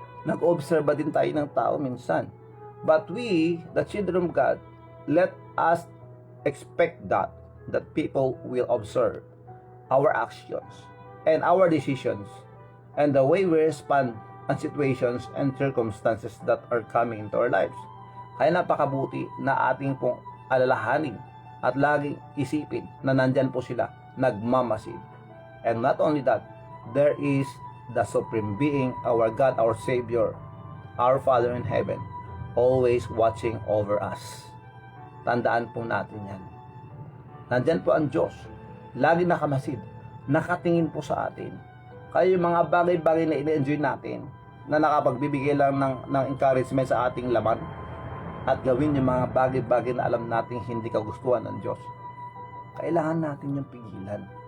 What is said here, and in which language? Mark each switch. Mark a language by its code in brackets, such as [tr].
[tl] Nag-obserba din tayo ng tao minsan. [en] But we, the children of God, let us expect that people will observe our actions and our decisions and the way we respond on situations and circumstances that are coming into our lives. [tl] Kaya napakabuti na ating pong alalahanin at laging isipin na nandyan po sila, nagmamasid. [en] And not only that, there is the Supreme Being, our God, our Savior, our Father in Heaven, always watching over us. [tl] Tandaan po natin yan. Nandyan po ang Diyos, lagi nakamasid, nakatingin po sa atin. Kaya yung mga bagay-bagay na ina-enjoy natin, na nakapagbibigay lang ng encouragement sa ating laman, at gawin yung mga bagay-bagay na alam natin hindi kagustuhan ng Diyos, kailangan natin yung pigilan.